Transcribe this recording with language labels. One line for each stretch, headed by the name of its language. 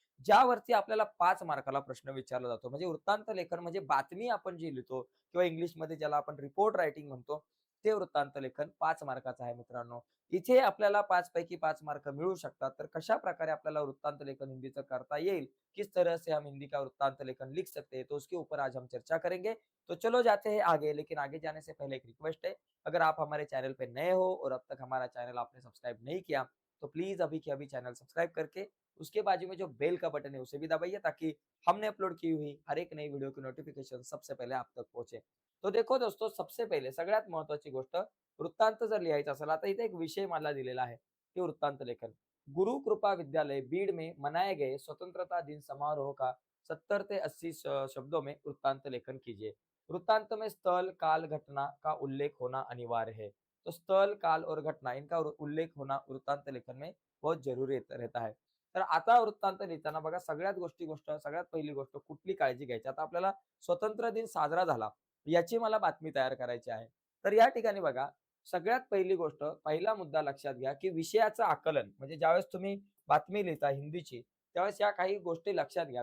Marathi: ज्यावरती आपल्याला 5 मार्काला प्रश्न विचारला जातो. म्हणजे वृत्तांत लेखन म्हणजे बातमी आपण जी लिहितो किंवा इंग्लिशमध्ये ज्याला आपण रिपोर्ट रायटिंग म्हणतो, ते वृत्तांत लेखन 5 मार्काचं आहे मित्रांनो. इथे आपल्याला 5 पैकी 5 मार्क मिळू शकतात. तर कशा प्रकारे आपल्याला वृत्तांत लेखन हिंदीचं करता येईल?
Hindi: किस तरह से हम हिंदी का वृत्तांत लेखन लिख सकते हैं? तो उसके ऊपर आज हम चर्चा करेंगे। तो चलो जाते हैं आगे, लेकिन आगे जाने से पहले एक रिक्वेस्ट है, अगर आप हमारे चैनल पे नए हो और अब तक हमारा चैनल आपने सब्सक्राइब नहीं किया, तो प्लीज़ अभी के अभी चैनल सब्सक्राइब करके उसके बाजू में जो बेल का बटन है उसे भी दबाइए, ताकि हमने अपलोड की हुई हर एक नई वीडियो की नोटिफिकेशन सबसे पहले आप तक पहुंचे। तो देखो दोस्तों,
Marathi: सबसे पहिले सगळ्यात महत्त्वाची गोष्ट, वृत्तांत जर लिहायचा असेल, आता इथे एक विषय मला दिलेला आहे, ते वृत्तांत लेखन।
Hindi: गुरु कृपा विद्यालय बीड़ में मनाए गए स्वतंत्रता दिन समारोह का 70 से 80 शब्दों में वृत्तांत लेखन कीजिए। वृत्तांत में स्थल, काल, घटना का उल्लेख होना अनिवार्य है। तो स्थल, काल और घटना इनका उल्लेख होना वृत्तांत लेखन में बहुत जरूरी रहता है।
Marathi: तर आता वृत्तांत लिहिताना बघा, सगळ्यात पहिली गोष्ट कुठली काळजी घ्यायची? आता आपल्याला स्वतंत्र दिन साजरा झाला, याची मला बातमी तयार करायची आहे। तर या ठिकाणी बघा, सगळ्यात पहिली गोष्ट, पहिला मुद्दा लक्षात घ्या, की विषयाचं आकलन म्हणजे ज्यावेळेस तुम्ही बातमी लिहिता हिंदीची, त्यावेळेस या काही गोष्टी लक्षात घ्या.